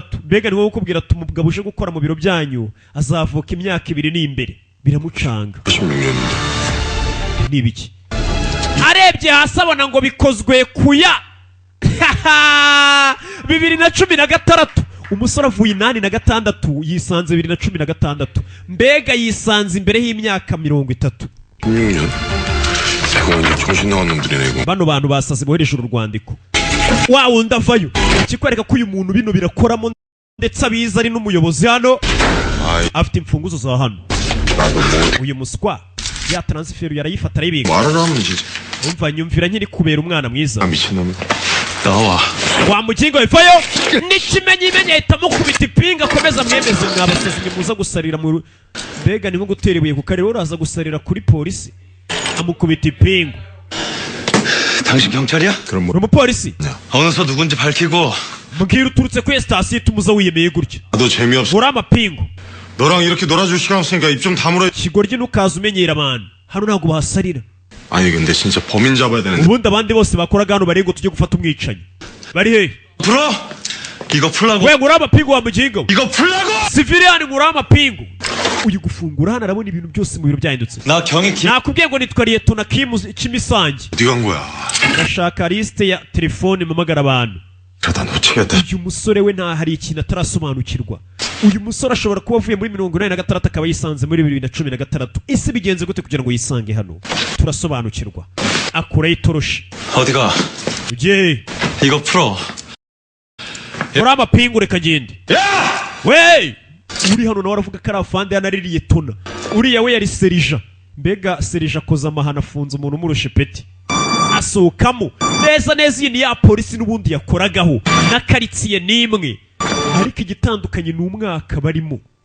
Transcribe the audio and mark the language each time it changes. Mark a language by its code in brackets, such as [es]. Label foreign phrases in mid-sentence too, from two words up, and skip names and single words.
[rw] Mbega niwe ukubwira ati umugabo uje gukora mu biro byanyu azavuka imyaka 2 n'imbere biramucanga. Nibiki arebye hasi abona ngo bikozwe kuya 2016. Umusore avuye 86 yisanze 2016. Mbega yisanze imbere y'imyaka 30. [ko] 16년? 세상에 정신 나간 놈들이네 이거. [rw] Bano bantu basaze bohereje urwandiko wa wundi avayo kikwereka ko uyu muntu bino birakoramo ndetse abiza ari n'umuyobozi hano afite imfunguzo za hano. Uyu muswa ya transfer yarayifata aribika [ko] 말을 하면 이제 [rw] umva nyumvira nkiri kubera umwana mwiza [ko] 미친놈이. 나와. [rw] wa mugingo ivayo n'ikimenyimenye ahitamo kubita ipinga akomeza mwemeze mwabasazi muza gusarira mu mbega ni nko gutera ibuye ku karere uraza gusarira kuri polisi amukubita ipinga. [ko] 당신 경찰이야? 그럼 뭐 [rw] uri umupolisi [ko] 어느서 누군지 밝히고 [rw] mbwira uturutse kuri sitasiyo tumuza wiyemeye gutya [ko] 나도 재미없어. [rw] uri amapingu [ko] 너랑 이렇게 놀아줄 시간 없으니까 입 좀 다물어. [rw] ikigoryi ntukaza umenyera abantu hano ntabwo bahasarira. [ko] 아니 근데 진짜 범인 잡아야 되는데. [rw] ubundi abandi bose bakoraga hano bari ngo tujye gufata umwicanyi bari hehe [ko] 풀어. 이거 풀라고. [rw] we uri amapingu wa mugingo [ko] 이거 풀라고. [rw] siviriyani uri amapingu uyu gufungura hano arabona ibintu byose mu biro byahindutse. [ko] 나 경위 김. [rw] nakubwiye ngo nitwa Liyetona Kimisange [ko] 어디 간 거야? [rw] ndashaka lisite ya telefone mpamagara abantu. [ko] 그러다 놓치겠다. [rw] uyu musore we nta hari ikintu atarasobanukirwa. uyu musore ashobora kuba avuye muri 86 akaba yisanze muri 2016. ese bigenze gute kugira ngo yisange hano? turasobanukirwa. akuraho itoroshi [ko] 어디가? [rw] ugiye [ko] 이거 풀어. [rw] uri amapingu reka ngende. we uri hano nawe aravuga ko ari afande hano ari Liyetona. uriya we yari serija. mbega serija akoze amahano afunze umuntu umurusha ipeti asohokamo neza neza. iyi ni ya polisi n'ubundi yakoragaho na karitsiye n'imwe ariko igitandukanye ni umwaka barimo.